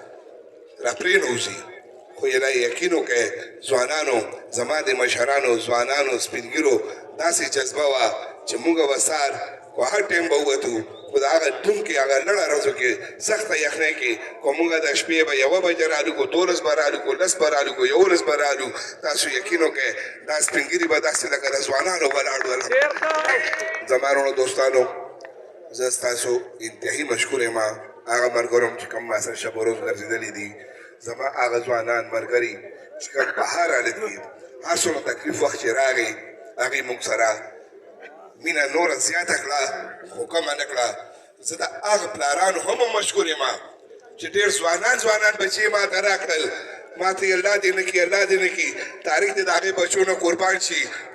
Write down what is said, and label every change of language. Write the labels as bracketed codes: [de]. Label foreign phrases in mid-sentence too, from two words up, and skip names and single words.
[ps] راپرېنوځي خو یې یقین وکړئ ځوانانو زما د مشرانو ځوانانو سپین ږیرو داسې جذبه وه چې موږ به سهار خو هر ټایم به ووتو خو د هغه ډوم کې هغه لړه ورځو کې سخته یخنۍ کې خو موږ د شپې به یوه بجه رالو کو 12 به رالو کو 10 به رالو کو 11 به رالو تاسو یقین وکړئ دا سپین ږیري به داسې لکه د ځوانانو ولاړ ول زما وروڼو دوستانو زه ستاسو انتهایي مشکور یم هغه ملګرو چې کوم ما سره شب و روز ګرځېدلي دي زما هغه ځوانان ملګري چې کوم بهر راغلي دي هر څومره تکلیف وخت چې راغی هغې موږ سره مینه نوره زیاته کړه خو کمه نه کړه زه د هغه پلارانو هم مشکور یم چې ډېر ځوانان بچي ما ته راکړل ما ته یې الله دې نه کړي الله دې نه کړي تاریخ دې د هغې بچو نه قربان شي په